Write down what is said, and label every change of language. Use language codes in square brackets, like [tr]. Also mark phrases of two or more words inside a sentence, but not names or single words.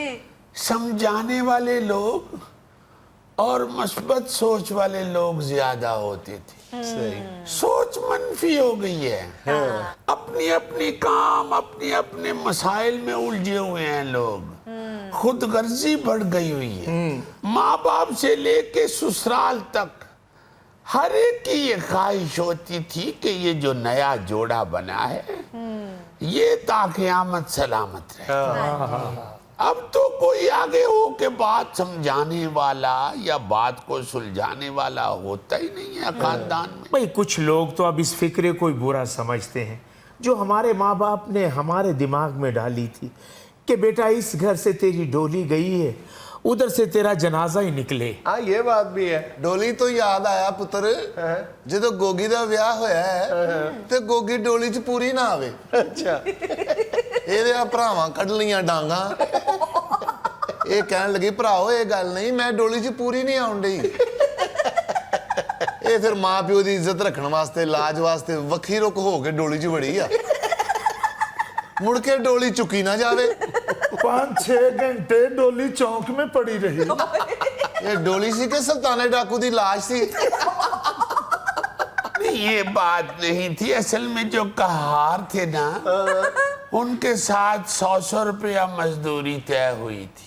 [ur] سمجھانے والے لوگ اور مثبت سوچ والے لوگ زیادہ ہوتے تھے. सही। سوچ منفی ہو گئی ہے. اپنی اپنی کام، اپنے اپنے مسائل میں الجھے ہوئے ہیں لوگ. خود غرضی بڑھ گئی ہوئی ہے. ماں باپ سے لے کے سسرال تک ہر ایک کی یہ خواہش ہوتی تھی کہ یہ جو نیا جوڑا بنا ہے یہ تا قیامت سلامت رہے. اب تو کوئی آگے ہو کے بات سمجھانے والا یا بات کو سلجھانے والا ہوتا ہی نہیں ہے خاندان میں. بھئی کچھ لوگ تو اب اس فکرے کو برا سمجھتے ہیں جو ہمارے ماں باپ نے ہمارے دماغ میں ڈالی تھی کہ بیٹا اس گھر سے تیری ڈولی گئی ہے ادھر سے تیرا جنازہ ہی نکلے. ہاں یہ بات بھی ہے. [pa] ڈولی تو یاد آیا پتر جدو گوگی دا ویاہ ہویا ہے تے گوگی ڈولی چ پوری نہ آوے. اچھا یہ بھراواں کڈ لیاں ڈانگاں یہ کہن لگی بھراؤ یہ گل نہیں میں ڈولی چ پوری نہیں آن ڈئی. یہ پھر ماں پیو دی عزت رکھن واسطے لاج واسطے وکھی رک ہو کے ڈولی چ وڑی آ مڑ کے ڈولی چکی نہ جاوے. [ur] 5-6 گھنٹے ڈولی چونک میں پڑی رہی. [pa] یہ ڈولی سی کہ سلطان ڈاکو دی لاش سی. [ur] یہ بات نہیں تھی اصل میں جو کہار تھے نا ان کے ساتھ 100 روپیہ مزدوری طے ہوئی تھی.